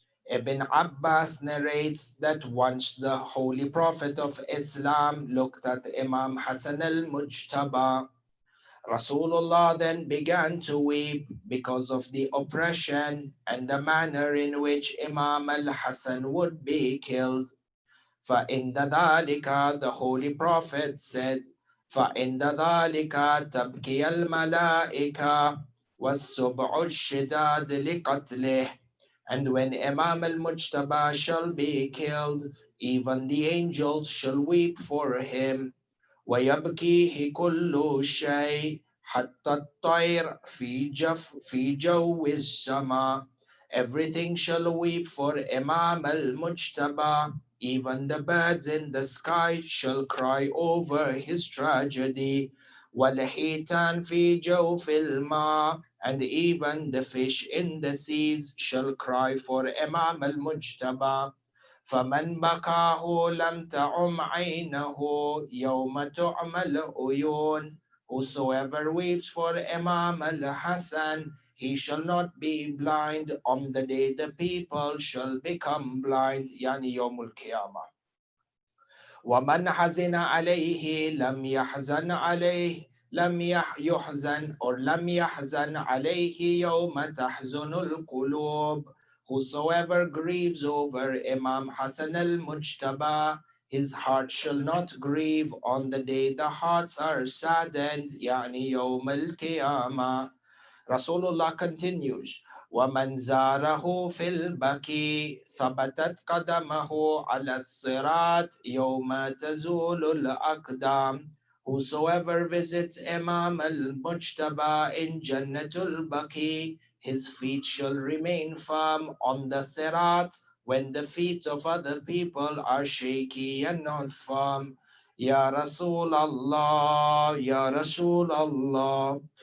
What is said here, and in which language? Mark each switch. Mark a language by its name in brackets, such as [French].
[English] Ibn Abbas narrates that once the Holy Prophet of Islam looked at Imam Hassan al-Mujtaba, Rasulullah then began to weep because of the oppression and the manner in which Imam al Hasan would be killed. [Arabic] فَإِنَّ ذَلِكَ, [English] the Holy Prophet said, [Arabic] فَإِنَّ ذَلِكَ تَبْكِيَ الْمَلَائِكَةِ وَالسُّبْعُ الشِّدَادِ لِقَتْلِهِ. [English] And when Imam al-Mujtaba shall be killed, even the angels shall weep for him. [Arabic] ويبكيه كل شيء حتى الطير في جو السماء. [English] Everything shall weep for Imam al-Mujtaba. Even the birds in the sky shall cry over his tragedy. [Arabic] والحيتان في جوف الماء. [English] And even the fish in the seas shall cry for Imam al-Mujtaba. [Arabic] فمن بكاه لم تعم عينه يوم تعمى العيون. [English] Whosoever weeps for Imam al Hasan, he shall not be blind on the day the people shall become blind, [Arabic] يعني يوم القيامة. ومن حزن عليه لم يحزن عليه يحزن or لم يحزن عليه يوم تحزن القلوب. [English] Whosoever grieves over Imam Hassan al-Mujtaba, his heart shall not grieve on the day the hearts are saddened, [Arabic] يعني يوم القيامة. [English] Rasulullah continues, [Arabic] وَمَنْ زَارَهُ فِي الْبَكِي ثَبَتَتْ قَدَمَهُ عَلَى الصِّرَاطِ يَوْمَ تَزُولُ الْأَقْدَامِ. [English] Whosoever visits Imam al-Mujtaba in Jannatul Baqi, his feet shall remain firm on the Sirat when the feet of other people are shaky and not firm. [Arabic] Ya Rasul Allah, Ya Rasul Allah.